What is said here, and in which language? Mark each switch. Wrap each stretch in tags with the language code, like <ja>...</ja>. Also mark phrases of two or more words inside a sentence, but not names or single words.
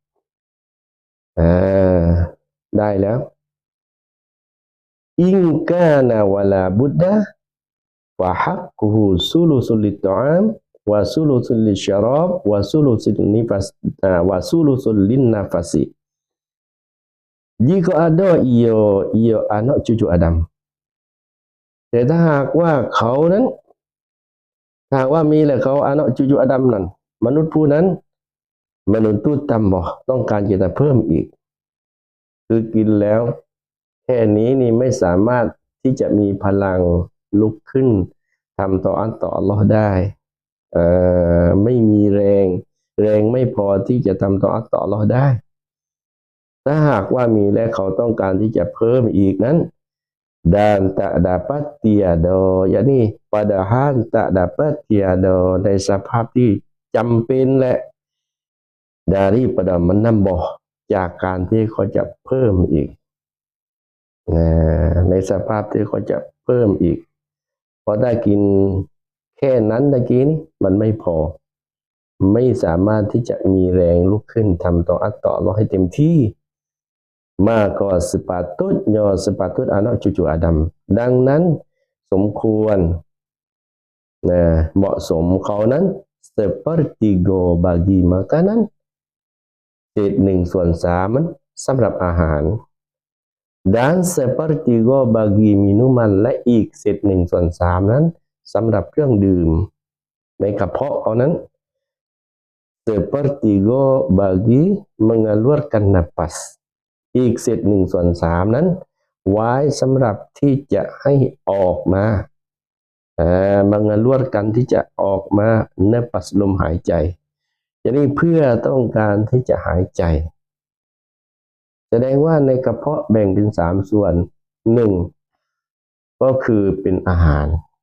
<th>ได้แล้ว</th> <ar>إن كان ولا بد فحقه ثلث للطعام وثلث للشراب وثلث لنفس وثلث للنفس</ar> <ms>jika ada ia anak cucu Adam</ms> <th>แต่ถ้าหากว่าเขานั้นหากว่ามีแหละเขา</th> <ms>anak cucu Adam</ms> <th>นั้นมนุษย์ผู้นั้น menuntut tambah ต้องการจะเพิ่มอีกคือกินแล้วแค่นี้นี่ไม่สามารถที่จะมีพลัง ลุกขึ้นทำต่ออัลลอฮ์ได้ไม่มีแรงไม่พอที่จะทำต่ออัลลอฮ์ได้ถ้าหากว่ามีและเขาต้องการที่จะเพิ่มอีกนั้น</th> <ms>dan tak dapat tiada yakni padahal tak dapat tiada</ms> <th>ในสภาพที่จำเป็นและ</th> <ms>daripada menambah</ms> <th>จากการที่เขาจะเพิ่มอีก ในสภาพที่เขาจะเพิ่มอีกเพราะได้กินแค่นั้นตะกี้นี่มันไม่พอ ไม่สามารถที่จะมีแรงลุกขึ้นทำต่ออัลลอฮ์ให้เต็มที่</th> <ms>maka sepatut anak cucu Adam</ms> <th>ดังนั้นสมควรเหมาะสมเขานั้น</th> <ms>sepertiga bagi makanan</ms> <th>เศษ1/3มันสำหรับอาหาร</th> <ms>dan sepertiga bagi minuman</ms> <th>และอีกเศษ1/3นั้นสำหรับเครื่องดื่มในกระเพาะเขานั้น</th> <ms>sepertiga bagi mengeluarkan napas</ms> <th>อีกเศษ1/3นั้นไว้สำหรับที่จะให้ออกมาmengeluarkanที่จะออกมาnapasลมหายใจjadiเพื่อต้องการที่จะหายใจแสดงว่าในกระเพาะแบ่งเป็น3ส่วน1ก็คือเป็นอาหาร</th>